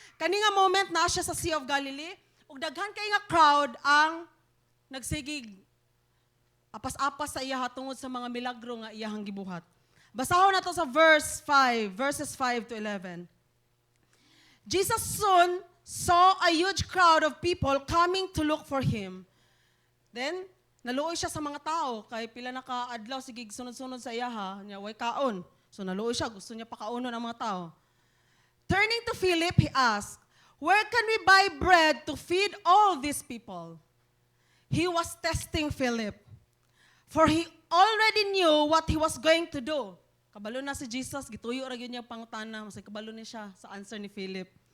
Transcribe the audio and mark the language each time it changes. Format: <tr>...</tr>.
<ceb>Kani nga moment na siya sa Sea of Galilee, ug daghan kay nga crowd ang nagsigig apas-apas sa iya tungod sa mga milagro nga iyahang gibuhat. Basahon nato sa verses 5-11.</ceb> <en>Jesus soon saw a huge crowd of people coming to look for Him.</en> <ceb>Then, naluoy siya sa mga tao, kay pila na kaadlaw, sige, sunod-sunod sa iyaha, niya, way kaon. So, naluoy siya, gusto niya pakaunon ang mga tao.</ceb> <en>Turning to Philip, he asked, where can we buy bread to feed all these people? He was testing Philip, for he already knew what he was going to do.</en> <ceb>Kabalo na si Jesus, gituyo ra gyud niya pangutana, masay kabalo ni siya sa answer ni Philip.</ceb>